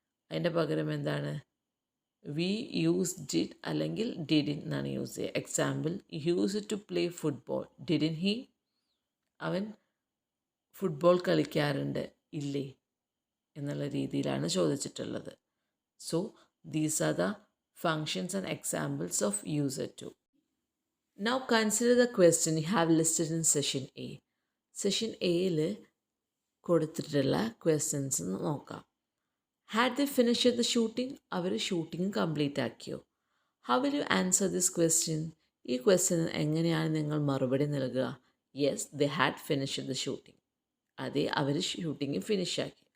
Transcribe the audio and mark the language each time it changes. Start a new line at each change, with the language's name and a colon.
Malayalam: അതിൻ്റെ പകരം എന്താണ്? വി യൂസ്ഡ് ഇറ്റ് അല്ലെങ്കിൽ ഡിഡ് ഇൻ എന്നാണ് യൂസ് ചെയ്യുക. Example,
English: Use to play football, didn't he?
Malayalam: അവൻ ഫുട്ബോൾ കളിക്കാറുണ്ട്, ഇല്ലേ എന്നുള്ള രീതിയിലാണ് ചോദിച്ചിട്ടുള്ളത്.
English: So these are the functions and examples of user to. Now consider the question you have listed in session A.
Malayalam: Session Aയിൽ കൊടുത്തിട്ടുള്ള questions നോക്കാം.
English: Had they finished the shooting?
Malayalam: Our shooting complete ആക്കിയോ?
English: How will you answer this question?
Malayalam: ഈ question എങ്ങനെയാണ് നിങ്ങൾ മറുപടി നൽകുക?
English: Yes, they had finished the shooting.
Malayalam: അതെ, അവർ shooting ഫിനിഷാക്കി.